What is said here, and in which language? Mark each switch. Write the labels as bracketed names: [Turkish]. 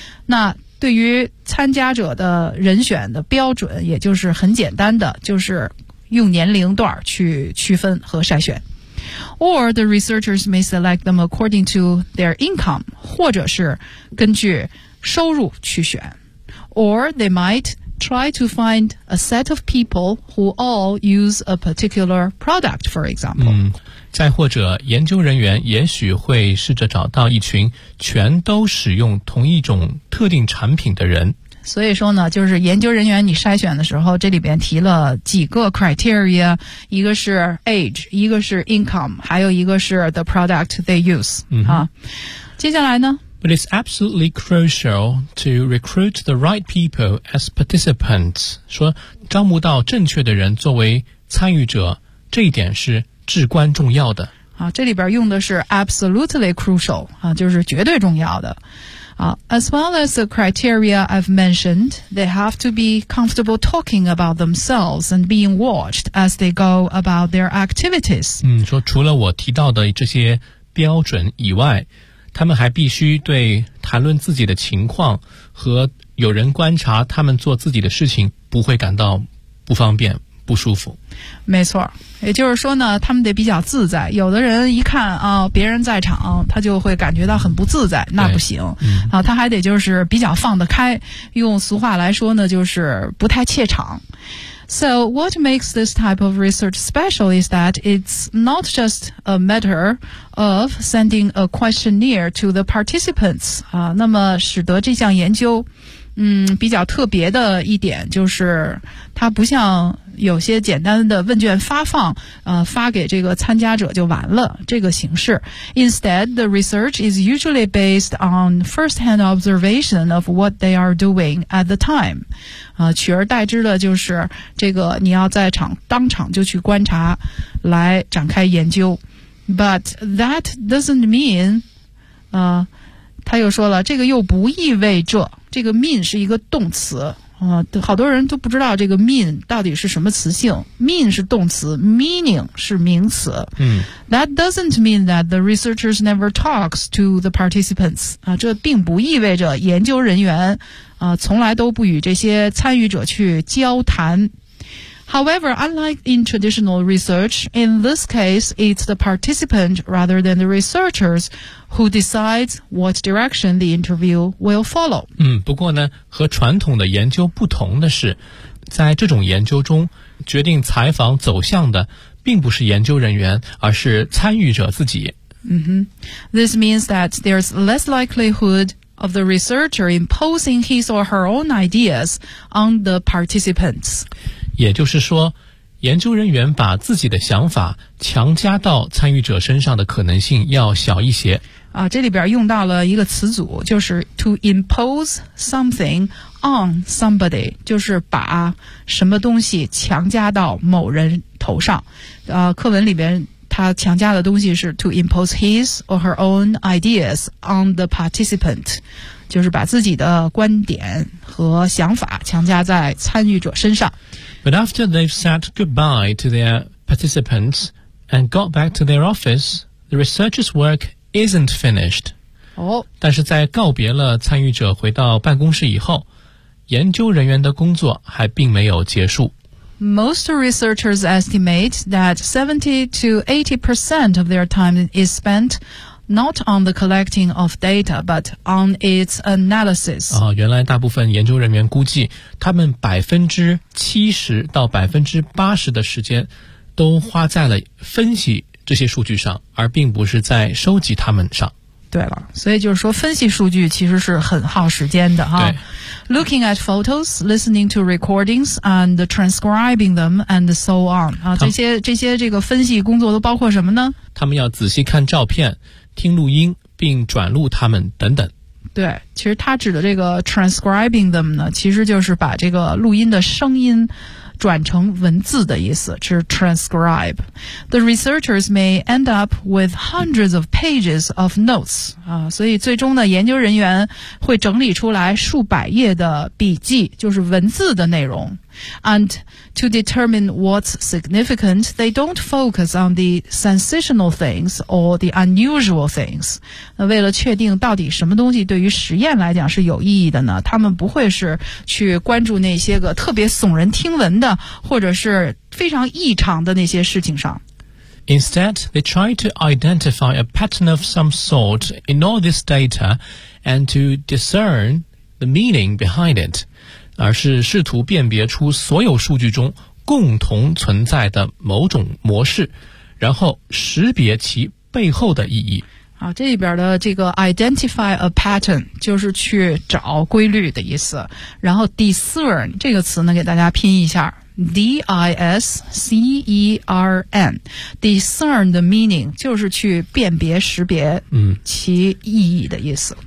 [Chinese] 那对于参加者的人选的标准，也就是很简单的，就是用年龄段去区分和筛选。 [English] Or the researchers may select them according to their income, [Chinese] 或者是根据收入去选。 [English] Or they might try to find a set of people who all use a particular product, for example. [Chinese] 再或者研究人员也许会试着找到一群全都使用同一种特定产品的人。所以说呢，就是研究人员你筛选的时候，这里边提了几个 criteria, 一个是 age, 一个是 income, 还有一个是 [English] the product they use. [Chinese] 接下来呢， [English] But it's absolutely crucial to recruit the right people as participants. [Chinese] 说招募到正确的人作为参与者，这一点是至关重要的。好，这里边用的是 [English] absolutely crucial, [Chinese] 啊，就是绝对重要的。 As well as the criteria I've mentioned, they have to be comfortable talking about themselves and being watched as they go about their activities. 说除了我提到的这些标准以外，他们还必须对谈论自己的情况和有人观察他们做自己的事情不会感到不方便。不舒服，没错，也就是说呢，他们得比较自在。有的人一看啊，别人在场，他就会感觉到很不自在，那不行。他还得就是比较放得开，用俗话来说呢，就是不太怯场。 [English] So what makes this type of research special is that it's not just a matter of sending a questionnaire to the participants 啊。 [Chinese] 那么使得这项研究，比较特别的一点就是它不像有些简单的问卷发放，发给这个参加者就完了这个形式。 [English] Instead, the research is usually based on first-hand observation of what they are doing at the time. [Chinese] 取而代之的就是这个你要在场当场就去观察来展开研究。 [English] But that doesn't mean, [Chinese] 他又说了，这个又不意味着，这个 mean 是一个动词。好多人都不知道这个 mean 到底是什么词性。 mean 是动词， meaning 是名词。 [English] That doesn't mean that the researchers never talks to the participants. [Chinese] 这并不意味着研究人员从来都不与这些参与者去交谈。 [English] However, unlike in traditional research, in this case, it's the participant rather than the researchers who decides what direction the interview will follow. [Chinese] 不过呢，和传统的研究不同的是，在这种研究中，决定采访走向的并不是研究人员，而是参与者自己。 [English] This means that there's less likelihood of the researcher imposing his or her own ideas on the participants. [Chinese] 也就是说，研究人员把自己的想法强加到参与者身上的可能性要小一些。啊，这里边用到了一个词组，就是 [English] to impose something on somebody， [Chinese] 就是把什么东西强加到某人头上。课文里边他强加的东西是 [English] to impose his or her own ideas on the participant， [Chinese] 就是把自己的观点和想法强加在参与者身上。 [English] But after they've said goodbye to their participants and got back to their office, the researcher's work isn't finished. [Chinese] 但是在告别了参与者回到办公室以后，研究人员的工作还并没有结束。 [English] Most researchers estimate that 70 to 80% of their time is spent not on the collecting of data, but on its analysis. [Chinese] 哦，原来大部分研究人员估计他们 70% 到 80% 的时间都花在了分析这些数据上，而并不是在收集它们上。对了，所以就是说分析数据其实是很耗时间的哈。 [English] Looking at photos, listening to recordings, and transcribing them, and so on. [Chinese] 啊，这些这个分析工作都包括什么呢？他们要仔细看照片，听录音，并转录它们等等。对，其实他指的这个 [English] transcribing them [Chinese] 呢，其实就是把这个录音的声音转成文字的意思，是 transcribe. [English] The researchers may end up with hundreds of pages of notes. [Chinese] 所以最终呢，研究人员会整理出来数百页的笔记，就是文字的内容。 [English] And to determine what's significant, they don't focus on the sensational things or the unusual things. [Chinese] 那为了确定到底什么东西对于实验来讲是有意义的呢，他们不会是去关注那些个特别耸人听闻的或者是非常异常的那些事情上。 [English] Instead, they try to identify a pattern of some sort in all this data and to discern the meaning behind it. [Chinese] 而是试图辨别出所有数据中共同存在的某种模式，然后识别其背后的意义。好，这里边的这个 [English] identify a pattern [Chinese] 就是去找规律的意思，然后 discern 这个词呢给大家拼一下， D-I-S-C-E-R-N， [English] discern the meaning [Chinese] 就是去辨别识别其意义的意思。